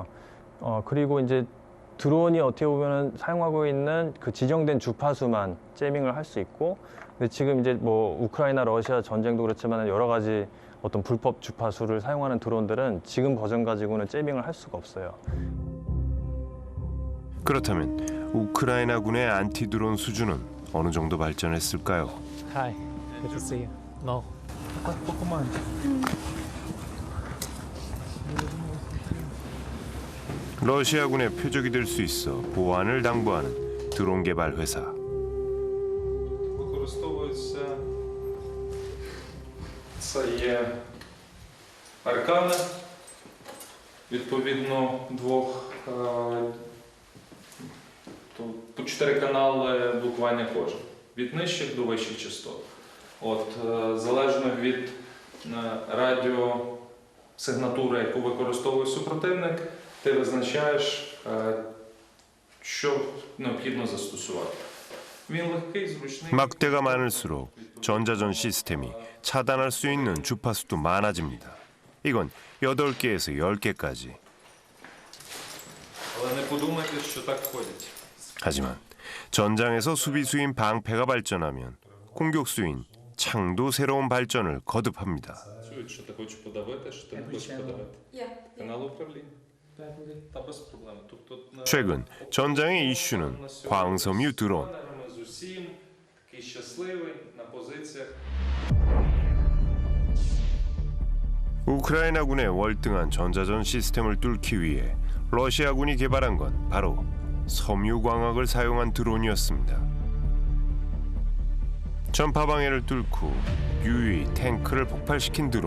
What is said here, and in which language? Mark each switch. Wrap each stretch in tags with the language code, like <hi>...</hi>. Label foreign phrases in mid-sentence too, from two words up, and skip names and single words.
<ko>그리고 이제 드론이 어떻게 보면 사용하고 있는 그 지정된 주파수만 재밍을 할 수 있고, 근데 지금 이제 뭐 우크라이나 러시아 전쟁도 그렇지만 여러 가지 어떤 불법 주파수를 사용하는 드론들은 지금 버전 가지고는 재밍을 할 수가 없어요. 그렇다면 우크라이나군의 안티 드론 수준은 어느 정도 발전했을까요?</ko> <en>Hi, good to see you. No.</en> <ko>러시아군의 표적이 될 수 있어 보안을 당부하는 드론 개발 회사.</ko> <uk>Використовується це є аркани, відповідно по 4 канали блокування кожен, від нижчих до вищих частот. Залежно від радіосигнатури, яку використовує супротивник, ти визначаєш, що необхідно застосувати. Він легкий, зручний.</uk> <ko>막대가 많을수록 전자전 시스템이 차단할 수 있는 주파수도 많아집니다. 이건 8개에서 10개까지.</ko> <uk>Але не подумайте, що так ходять.</uk> <ko>하지만 전장에서 수비수인 방패가 발전하면 공격수인 창도 새로운 발전을 거듭합니다.</ko> <uk>Чують, що ти хочеш подавити, що ти не хочеш подавити. Канал управління. Та без проблем.</uk> <ko>최근 전장의 이슈는 광섬유 드론.</ko> <uk>з усім, такий щасливий, на позиціях.</uk> <ko>우크라이나군의 월등한 전자전 시스템을 뚫기 위해 러시아군이 개발한 건 바로 섬유광학을 사용한 드론이었습니다. 전파 방해를 뚫고 유유히 탱크를 폭발시킨 드론.</ko>